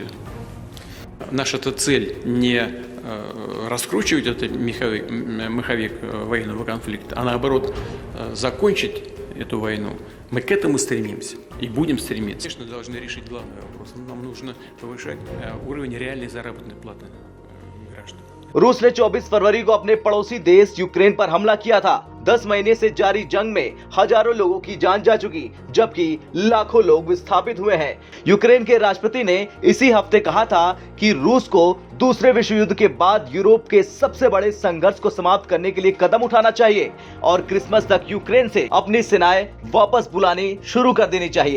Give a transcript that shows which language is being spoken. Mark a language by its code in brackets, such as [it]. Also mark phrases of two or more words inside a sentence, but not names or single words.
[ru] Наша-то цель не раскручивать этот маховик военного конфликта, а наоборот закончить эту войну. Мы к этому стремимся и будем стремиться. Конечно, должны решить главный вопрос. Нам нужно повышать уровень реальной заработной платы граждан. [hi] रूस ने 24 फरवरी को अपने पड़ोसी देश यूक्रेन पर हमला किया था। 10 महीने से जारी जंग में हजारों लोगों की जान जा चुकी, जबकि लाखों लोग विस्थापित हुए हैं। यूक्रेन के राष्ट्रपति ने इसी हफ्ते कहा था कि रूस को दूसरे विश्व युद्ध के बाद यूरोप के सबसे बड़े संघर्ष को समाप्त करने के लिए कदम उठाना चाहिए और क्रिसमस तक यूक्रेन से अपनी सेनाएं वापस बुलानी शुरू कर देनी चाहिए।